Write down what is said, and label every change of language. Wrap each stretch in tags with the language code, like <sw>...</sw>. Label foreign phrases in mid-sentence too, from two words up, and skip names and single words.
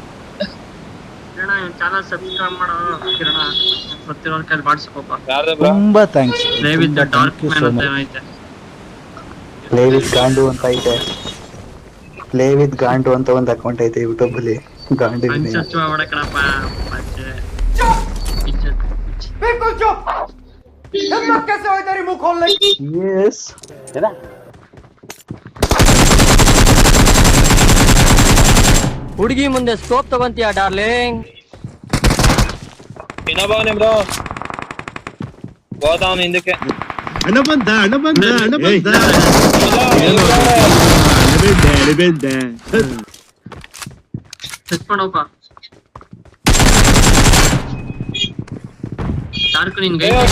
<en>channel subscribe</en> <kn>ಮಾಡೋ ಕಿರಣ, ಪ್ರತಿಯೊಂದು ಕೈಲಿ ಮಾಡಿಸ್ಕೋಪ. ತುಂಬಾ ಥ್ಯಾಂಕ್ಸ್.</kn> <en>play with dark man</en> <kn>ಅಂತ ಐತೆ,</kn> <en>play with</en> <kn>ಗಾಂಡು ಅಂತ ಐತೆ.</kn> <en>play with</en> <kn>ಗಾಂಡು ಅಂತ ಒಂದು ಅಕೌಂಟ್ ಐತೆ ಯೂಟ್ಯೂಬ್ ಅಲ್ಲಿ. ಗಾಂಡು ಸಬ್ಸ್ಕ್ರೈಬ್ ಮಾಡಕಣಪ್ಪ.</kn> <hi>बिल्कुल चुप। हिम्मत कैसे हुई तेरी मुंह खोलने की? यस है ना।</hi> <kn>ಹುಡುಗಿ ಮುಂದೆ ಸ್ಕೋಪ್ ತಗೊಂತೀಯ ಡಾರ್ಲಿಂಗ್? ಇನ್ನೊಬ್ಬವನೇ ಬ್ರೋ, ಹೋದ ಅವನು ಹಿಂದಕ್ಕೆ. ಅಣ್ಣ ಬಂದ ಸೆಟ್ಕೊಂಡೋಪ ಶಾರ್ಕ್ ನಿನ್ಗೆ</kn>